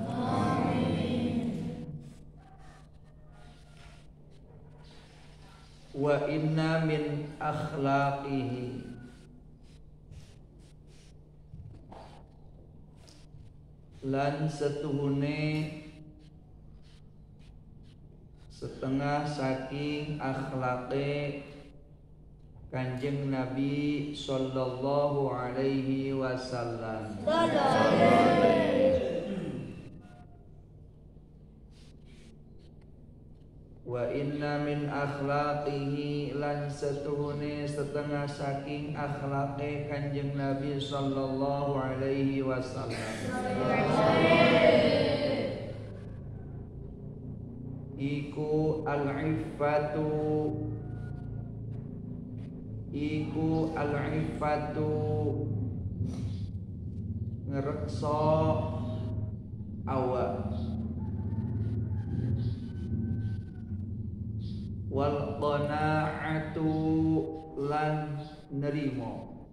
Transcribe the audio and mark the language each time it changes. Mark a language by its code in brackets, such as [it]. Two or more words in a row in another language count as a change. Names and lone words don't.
[ar] وإن من أخلاقه [jv] lan setuhune setengah saking akhlake Kanjeng Nabi [ar] صلى الله عليه وسلم. وإن من أخلاقه [jv] lan setuhune setengah saking akhlake Kanjeng Nabi [ar] صلى الله عليه وسلم. [jv] Iku al-iffatu ngrekso awak [ar] والقناعة [jv] lan nerimo